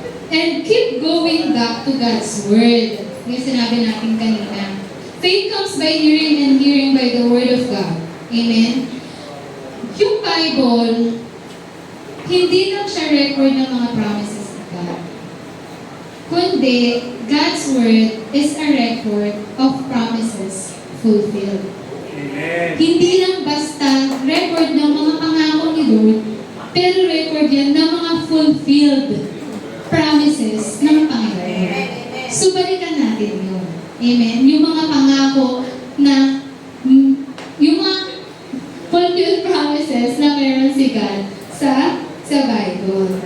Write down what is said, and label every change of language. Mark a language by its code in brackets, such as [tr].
[en] And keep going back to God's Word. [tl] Yung sinabi natin kanina. [en] Faith comes by hearing and hearing by the Word of God. Amen. [tl] Yung Bible, hindi lang siya record ng mga [en] promises of God. [tl] Kundi, [en] God's Word is a record of promises fulfilled. Amen. [tl] Hindi lang basta record ng mga pangako ni Lord, pero record yan ng mga fulfilled promises ng Panginoon. So, balikan natin yun. Amen? Yung mga pangako na, yung mga fulfilled promises na meron si God sa Bible.